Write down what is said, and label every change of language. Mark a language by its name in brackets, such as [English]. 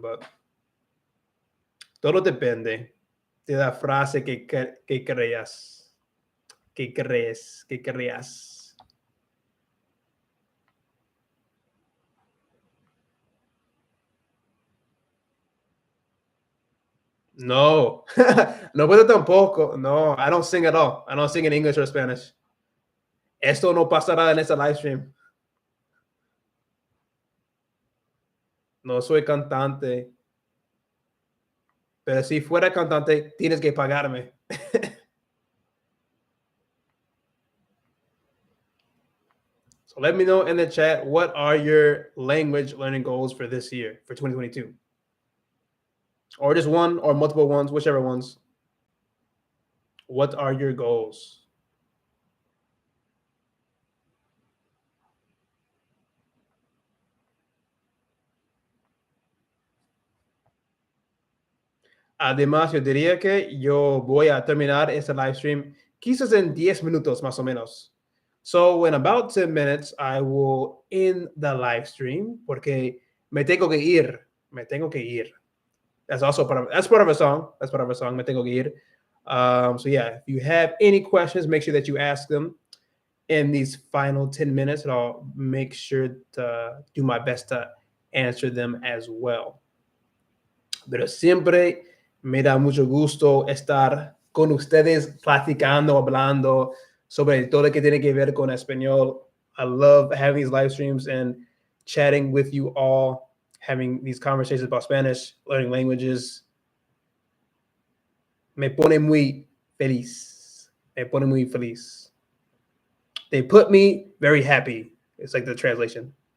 [Spanish] But todo depende de la frase que creas, que creas. No, no puedo tampoco. [English] No, I don't sing at all. I don't sing in English or Spanish. [Spanish] Esto no pasará en esta live stream. No soy cantante. Pero si fuera cantante, tienes que pagarme. [English] So let me know in the chat, what are your language learning goals for this year, for 2022? Or just one or multiple ones, whichever ones. What are your goals? [Spanish] Además, yo diría que yo voy a terminar este live stream quizás en 10 minutos más o menos. [English] So in about 10 minutes, I will end the live stream [Spanish] porque me tengo que ir. [English] Me tengo que ir. That's part of a song. That's part of a song. [Spanish] Me tengo que ir. [English] So yeah, if you have any questions, make sure that you ask them in these final 10 minutes, and I'll make sure to do my best to answer them as well. [Spanish] Pero siempre me da mucho gusto estar con ustedes platicando, hablando sobre todo lo que tiene que ver con español. [English] I love having these live streams and chatting with you all, having these conversations about Spanish, learning languages. [Spanish] Me pone muy feliz. Me pone muy feliz. [English] They put me very happy. It's like the translation.